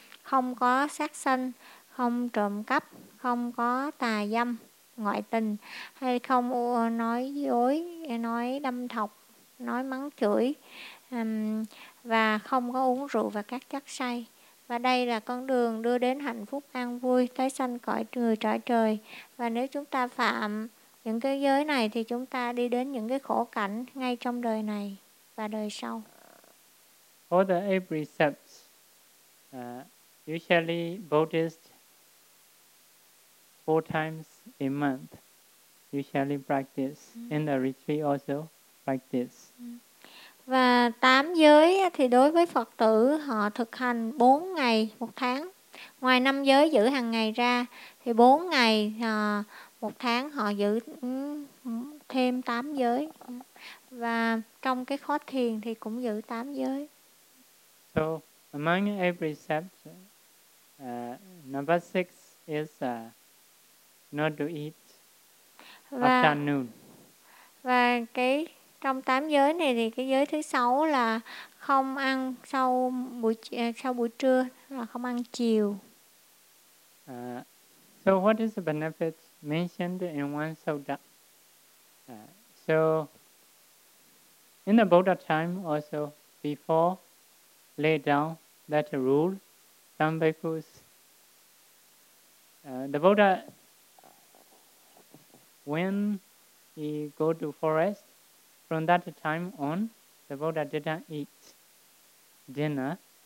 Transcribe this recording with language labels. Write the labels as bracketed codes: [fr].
[vi] không có sát sanh, không trộm cắp, không có tà dâm, ngoại tình, hay không nói dối, nói đâm thọc, nói mắng chửi, và không có uống rượu và các chất say. Và đây là con đường đưa đến hạnh phúc an vui, tái sanh cõi người trời trời. Và nếu chúng ta phạm những cái giới này thì chúng ta đi đến những cái khổ cảnh ngay trong đời này và đời sau. [en] For the eight precepts, usually Buddhists four times a month usually practice in the retreat also practice. [vi] Và tám giới thì đối với Phật tử họ thực hành 4 ngày một tháng. Ngoài năm giới giữ hàng ngày ra thì 4 ngày một tháng họ giữ thêm 8 giới. Và trong cái khóa thiền thì cũng giữ 8 giới. [en] So among every precept, number 6 is not to eat after noon. [vi] Và cái trong tám giới này thì cái giới thứ sáu là không ăn sau buổi trưa, là không ăn chiều. [en] So what is the benefits mentioned in one sutta? So in the Buddha time also, before laid down that rule, some bhikkhus, the Buddha, when he go to forest, from that time on, the Buddha didn't eat dinner.